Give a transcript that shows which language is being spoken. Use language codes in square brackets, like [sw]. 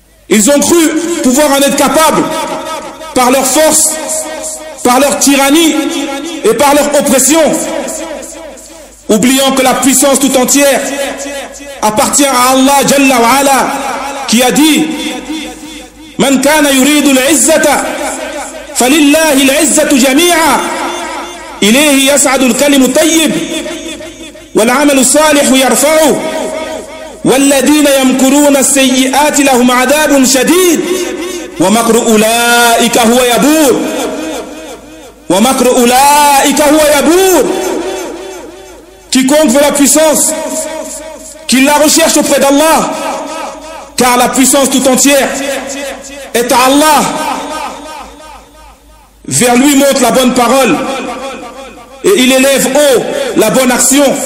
[fr] Ils ont cru pouvoir en être capables par leur force, par leur tyrannie et par leur oppression, oubliant que la puissance tout entière appartient à Allah Jalla wa'ala, qui a dit: [ar] Man kana yuridu l'izzata falillahi l'izzatu jami'a. إليه يسعد الكلم الطيب والعمل الصالح يرفعه والذين يمكرون السيئات لهم عذاب شديد ومكر أولئك هو يبور ومكر أولئك هو يبور. [fr] Quiconque veut la puissance, qu'il la recherche auprès d'Allah, car la puissance tout entière est à Allah. Vers lui monte la bonne parole et il élève haut la bonne action.